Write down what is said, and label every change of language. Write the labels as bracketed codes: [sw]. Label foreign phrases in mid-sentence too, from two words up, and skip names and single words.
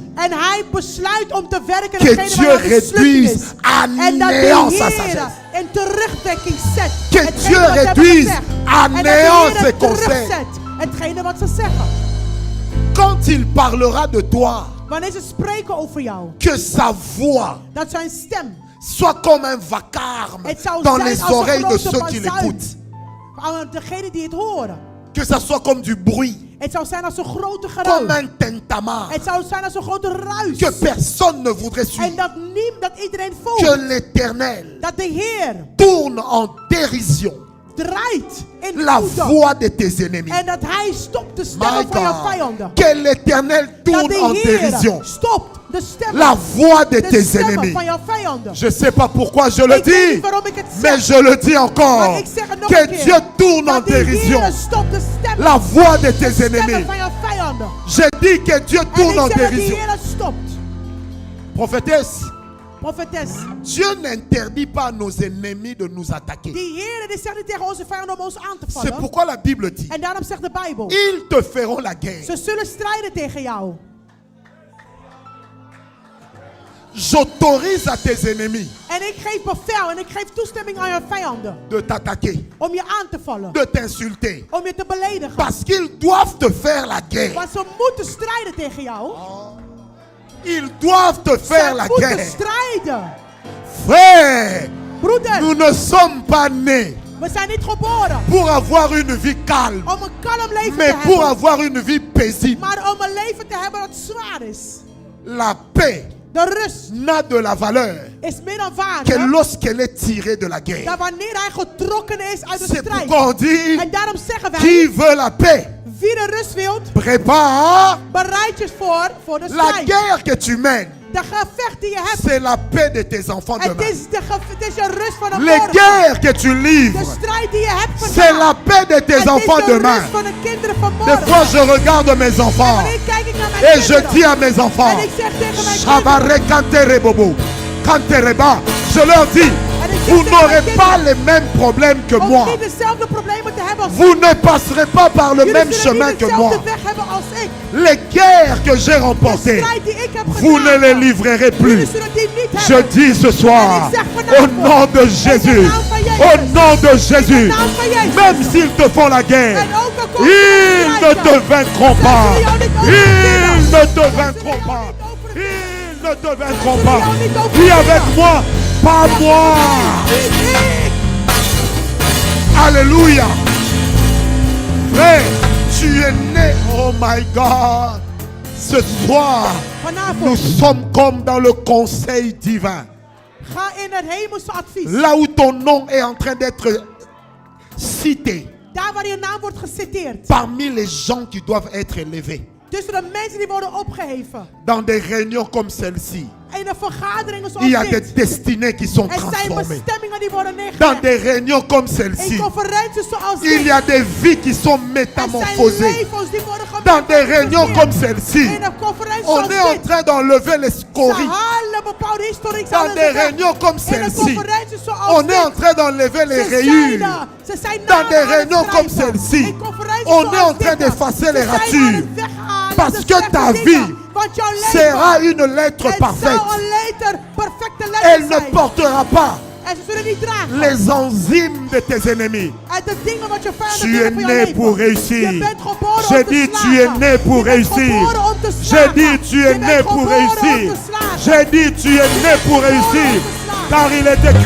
[nl] en hij besluit om te werken [fr] que [nl] aan hetgene [fr] Dieu [nl] waar hij mislukt [fr] réduise [nl] is, [fr] à [nl] en dat [fr] néant [nl] de [fr] sa [nl] Heer [fr] sagesse. [nl] een terugdekking zet. [fr] Que [nl] Hetgene [fr] Dieu [nl] wat ze hebben [fr] réduise [nl] gezegd. [fr] à [nl] En dat de [fr] néant [nl] Heer [fr] ses [nl] het [fr] conseils. [nl] terugzet. Hetgene wat ze zeggen. [fr] Quand il parlera de toi, [nl] Wanneer ze spreken over jou, [fr] que sa voix [nl] dat zijn stem [fr] soit comme un vacarme [nl] het zou [fr] dans [nl] zijn [fr] les [nl] als een [fr] oreilles de [nl] grote [fr] ceux qui [nl] bazuin. [fr] l'écoutent. [nl] Aan degene die het horen. [fr] Que ça soit comme du bruit, [nl] Het zou zijn als een grote [fr] comme [nl] geruis. [fr] un tintamarre, [nl] Het zou zijn als een grote ruis. [fr] que personne ne voudrait [nl] En [fr] suivre. [nl] dat iedereen [fr] Que [nl] volgt. [fr] l'Éternel [nl] Dat de Heer [fr] tourne en dérision [nl] draait in [fr] la [nl] woede. [fr] voix de tes ennemis. [nl] En dat hij stopt de [en] My [nl] stemmen van jouw [en] God, [nl] vijanden. [fr] que l'Éternel [nl] Dat [fr] tourne en [nl] de [fr] dérision [nl] Heer stopt de stemmen, [fr] la voix de [nl] de [fr] tes [nl] stemmen [fr] ennemis. [nl] van jouw vijanden. [fr] Je ne sais pas pourquoi je le [nl] Ik weet [fr] dis, [nl] niet waarom ik het [fr] mais [nl] zeg. [fr] je le dis encore. [nl] Maar ik zeg het nog [fr] Que [nl] een keer. [fr] Dieu tourne en [nl] Dat de [fr] dérision [nl] Heer stopt de stemmen, [fr] la voix de tes [nl] stemmen [fr] ennemis. [nl] van jouw vijanden. [fr] Je dis que Dieu [nl] En [fr] tourne en [nl] ik zeg dat de [fr] dérision. [nl] Heer het stopt. [fr] Prophétesse, [nl] Profetes. [fr] Dieu n'interdit pas à nos ennemis de nous attaquer. [nl] Die Heer die zegt niet tegen onze vijanden om ons aan te [fr] C'est [nl] vallen. [fr] pourquoi la Bible dit, [nl] En daarom zegt de Bijbel. [fr] ils te feront la guerre. [nl] Ze zullen strijden tegen jou. [fr] J'autorise à tes ennemis [nl] En ik geef bevel en ik geef toestemming aan je vijanden. [fr] de t'attaquer, [nl] Om je aan te vallen. [fr] de t'insulter. [nl] Om je te beledigen. [fr] Parce qu'ils doivent te faire la guerre. [nl] Want ze moeten strijden tegen jou. [fr] Ils doivent te faire [nl] Ze [fr] la [nl] moeten [fr] guerre. [nl] strijden. [fr] Frère, [nl] Broeder, [fr] nous ne sommes pas nés [nl] we zijn niet geboren [fr] pour avoir une vie calme, [nl] om een kalm leven [fr] mais [nl] te [fr] pour [nl] hebben. [fr] avoir une vie paisible. [nl] Maar om een leven te hebben dat zwaar is. [fr] La paix [nl] De rust [fr] n'a de la valeur [nl] is meer dan [fr] que [nl] waarde. [fr] lorsqu'elle est tirée de la guerre. [nl] Dat wanneer hij getrokken is uit de [fr] C'est [nl] strijd. [fr] pourquoi on dit, [nl] En daarom zeggen [fr] qui [nl] wij, [fr] veut la paix, [nl] wie de rust wilt, [fr] prépare [nl] bereid je voor de [fr] la [nl] strijd. [fr] guerre que tu mènes. [nl] De gevecht die je hebt. [fr] C'est la paix de tes enfants [nl] Het [fr] demain. [nl] is je rust van een [fr] Les [nl] morgen. [fr] guerres que tu [nl] De [fr] livres, [nl] strijd die je hebt [fr] c'est [nl] vandaag. [fr] la paix de tes [nl] Het is [fr] enfants [nl] de [fr] demain. [nl] rust van de kinderen van [fr] Des [nl] morgen. [fr] fois, je regarde mes enfants [nl] Wanneer kijk ik naar mijn [fr] et je [nl] kinderen. [fr] dis à mes enfants, [nl] En ik zeg tegen mijn kinderen. [fr] Shabare Kantere Bobo, Kantereba, je leur dis, vous n'aurez pas les mêmes problèmes que [nl] Om [fr] moi. [nl] niet dezelfde problemen te hebben als [fr] Vous ne passerez pas par le [nl] jullie [fr] même [nl] zullen [fr] chemin [nl] niet [fr] que [nl] dezelfde [fr] moi. [nl] weg hebben als ik. [fr] Les guerres que j'ai [nl] De [fr] remportées, [nl] strijd die ik heb [fr] vous ne les [nl] gedragen. [fr] livrerez [nl] Jullie [fr] plus. [nl] zullen die niet [fr] Je [nl] hebben. [fr] dis ce soir, au nom de Jésus, au nom de Jésus, même s'ils te font la guerre, [nl] En ook al komt [fr] ils [nl] er [fr] ne [nl] een [fr] te [nl] strijd. [fr] vaincront pas. [nl] Zij zullen jou niet [fr] Ils [nl] overwinnen. [fr] ne te vaincront pas. Ils ne te vaincront pas. [nl] jou niet [fr] Dis [nl] overwinnen. [fr] avec moi, pas moi. [nl] Niet ik. [fr] Alléluia. Frère, tu es né, [en] oh my God. [fr] Ce soir, nous [nl] Vanavond, [fr] sommes comme dans le conseil divin. [nl] ga in het hemelse advies. [fr] Là où ton nom est en train d'être cité [nl] Daar waar je naam wordt geciteerd. [fr] parmi les gens qui doivent être élevés. [nl] Tussen de mensen die worden opgeheven. [fr] Dans des réunions comme celle-ci, [nl] In de vergaderingen zoals [fr] il y a des [nl] dit. [fr] destinées qui sont [nl] Er zijn [fr] transformées. [nl] bestemmingen die worden [fr] Dans [nl] neergelegd. [fr] des réunions comme [nl] In [fr] celle-ci, [nl] conferenties zoals [fr] il y [nl] dit. [fr] a des vies qui sont [nl] Er zijn [fr] métamorphosées. [nl] levens die worden [fr] Dans des réunions comme [nl] gemetamorfoseerd. [fr] celle-ci, [nl] In een conferentie [fr] on [nl] zoals [fr] est en [nl] dit. [fr] train d'enlever les [nl] Ze [fr] scories. [nl] halen bepaalde historie [fr] Dans [nl] zouden [fr] des [nl] zeggen. [fr] réunions comme [nl] In een [fr] celle-ci, [nl] conferentie zoals [fr] on est en [nl] dit. [fr] train d'enlever les [nl] Ze [fr] rayures. [nl] zijn [fr] Dans [nl] namen [fr] des [nl] aan het [fr] réunions comme [nl] schrijven. [fr] celle-ci, [nl] In conferenties [fr] on est [nl] zoals [fr] en train [nl] dit. [fr] d'effacer les [nl] Ze zijn aan [fr] ratures. [nl] het weghalen [fr] Parce [nl] de [fr] que [nl] slechte [fr] ta [nl] dingen. [fr] vie [nl] Want jouw leven [fr] sera une lettre [nl] het [fr] parfaite. [nl] zou een perfecte [fr] Elle [nl] letter [fr] ne [nl] zijn. [fr] portera pas [nl] En ze zullen niet dragen. [fr] les enzymes de tes ennemis. [nl] En de dingen wat je vijanden [fr] Tu [nl] willen [fr] es [nl] voor jouw [fr] né [nl] leven. [fr] pour réussir. [nl] Je bent geboren [fr] J'ai [nl] om te [fr] dit, [nl] slagen. [fr] tu es né pour [nl] Je bent [fr] réussir. [nl] geboren om te [fr] J'ai [nl] slagen. [fr] dit, tu [nl] Je [fr] es [nl] bent [fr] né pour [nl] geboren om [fr] réussir. [nl] te slagen. [fr] J'ai dit, tu es né pour réussir. Car il est écrit.